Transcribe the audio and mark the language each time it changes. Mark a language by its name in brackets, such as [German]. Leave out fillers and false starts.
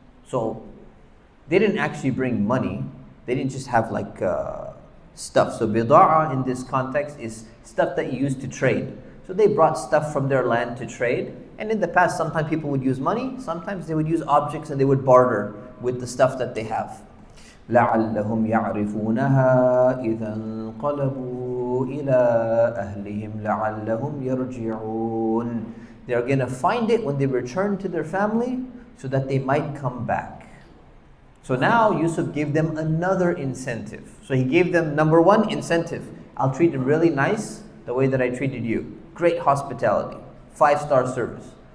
[English] So they didn't actually bring money, they didn't just have like stuff. So bida'a in this context is stuff that you use to trade. So they brought stuff from their land to trade. And in the past, sometimes people would use money, sometimes they would use objects and they would barter with the stuff that they have. [Arabic] لعلهم يعرفونها إذا انقلبوا إلى أهلهم لعلهم يرجعون. [English] They're going to find it when they return to their family so that they might come back. So now Yusuf gave them another incentive. So he gave them, number one, incentive. I'll treat them really nice the way that I treated you. Great hospitality, 5-star service.